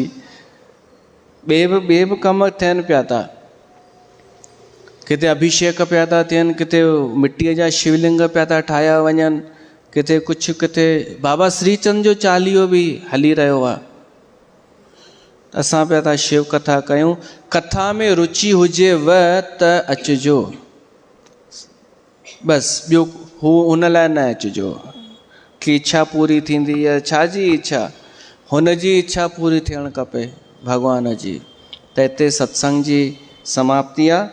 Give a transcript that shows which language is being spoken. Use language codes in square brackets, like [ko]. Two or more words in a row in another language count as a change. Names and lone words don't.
[sd] ॿिए बि कम थियनि पिया था, किथे अभिषेक पिया था थियनि, किथे मिटीअ जा शिवलिंग पिया था ठाहिया वञनि, किथे कुझु, किथे बाबा श्रीचंद जो चालीहो बि हली रहियो आहे। असां पिया था शिव कथा कयूं। कथा में रुचि हुजेव त अचिजो, बसि, ॿियो हू हुन लाइ न अचिजो कि इच्छा पूरी थींदी आहे। छाजी इच्छा? हुन जी इच्छा पूरी थियणु खपे, भॻवान जी। त हिते सत्संग जी समाप्ति आहे।